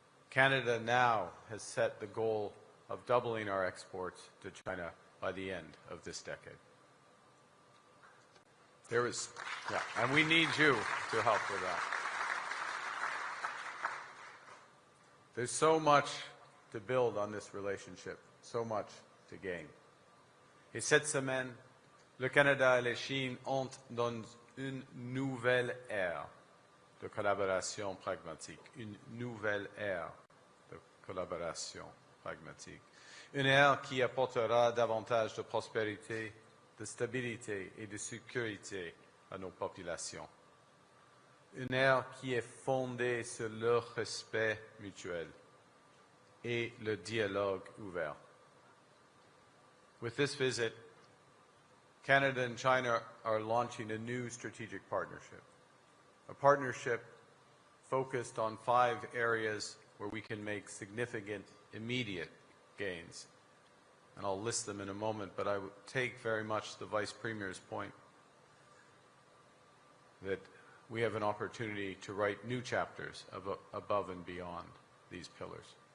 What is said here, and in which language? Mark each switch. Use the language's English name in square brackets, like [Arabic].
[English] Canada now has set the goal of doubling our exports to China by the end of this decade. And we need you to help with that. There's so much to build on this relationship, so much to gain. [French] Et cette semaine, le Canada et la Chine entrent dans une nouvelle ère de collaboration pragmatique, une nouvelle ère de collaboration pragmatique, une ère qui apportera davantage de prospérité, de stabilité et de sécurité à nos populations. Une ère qui est fondée sur le respect mutuel et le dialogue ouvert. [English] With this visit, Canada and China are launching a new strategic partnership, a partnership focused on 5 areas where we can make significant, immediate gains. And I'll list them in a moment, but I would take very much the Vice Premier's point that we have an opportunity to write new chapters above and beyond these pillars.